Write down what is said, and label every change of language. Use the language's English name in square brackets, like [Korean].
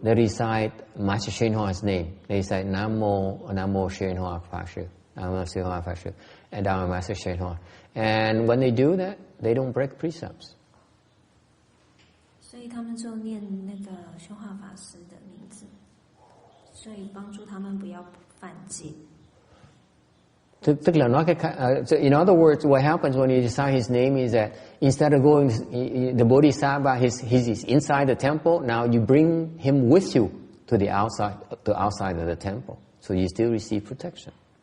[English] They recite Master Shenhua's name. They say [Vietnamese] Nam Mô Shenhua Phật Sư, [English] Nam Mô Shenhua Phật Sư, and Dharma Master Shenhua. And when they do that, they don't break precepts. [Chinese] 所以他们就念那个宣化法师的名字，所以帮助他们不要犯戒。 [Vietnamese] Tức là nói [English] so in other words, what happens when you recite his name is that instead of going the Bodhisattva, he's inside the temple. Now you bring him with you to the outside of the temple, so you still receive protection.